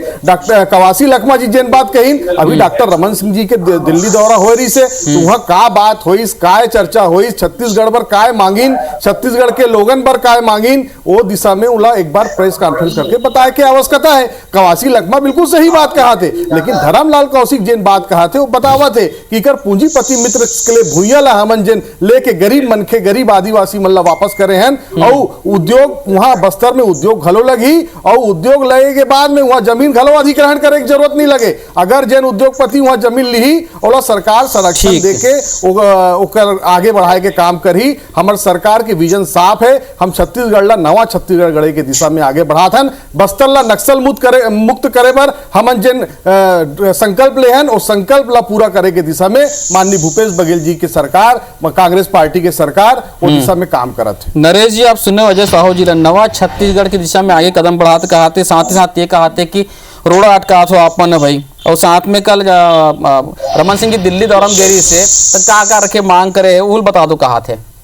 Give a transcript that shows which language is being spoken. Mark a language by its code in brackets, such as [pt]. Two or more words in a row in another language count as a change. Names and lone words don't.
[hne] डॉक्टर कवासी लखमा जी जिन बात कही, अभी डॉक्टर रमन सिंह जी के दिल्ली दौरा हो रही से, तो वहां का बात हुई, काय चर्चा हुई, छत्तीसगढ़ पर काय मांगिन, छत्तीसगढ़ के लोगन पर काय मांगिन, वो दिशा में उला एक बार [en] press conference [hne] करके बताया कि आवश्यकता है। कवासी लखमा बिल्कुल सही बात कहा थे, लेकिन धर्मलाल कौशिक जिन बात कहा थे वो बतावा थे कि कर पूंजीपति मित्र के लिए भूइया ला हमन जिन लेके गरीब मनखे, गरीब आदिवासी मन ला वापस करे हैं, और उद्योग वहां बस्तर में उद्योग घलो लगी, और उद्योग लगे के बाद में वहां जमीन घलो अधिग्रहण करे की जरूरत नहीं लगे। अगर जिन उद्योगपति वहां जमीन ली, और सरकार संरक्षण देके ओकर आगे बढ़ाए के काम करी। हमार सरकार के विजन साफ है, हम छत्तीसगढ़ ला नवा छत्तीसगढ़ गढ़े के दिशा में आगे बढ़ात हन। बस्तर ला नक्सल मुक्त करे पर हमन जिन संकल्प ले हन, और संकल्प ला पूरा करे के दिशा में माननीय भूपेश बघेल जी की सरकार, कांग्रेस पार्टी के सरकार वो दिशा में काम करत है। नरेश जी, आप सुने अजय साहू जी नवा छत्तीसगढ़ की दिशा में आगे कदम बढ़ाते कहते, साथ ही साथ ये कहते कि रोड़ा अटका हो आपन है भाई, और साथ में कल रमन सिंह की दिल्ली दौरान गेरी से तो का रखे मांग करे, वो बता दो कहा थे।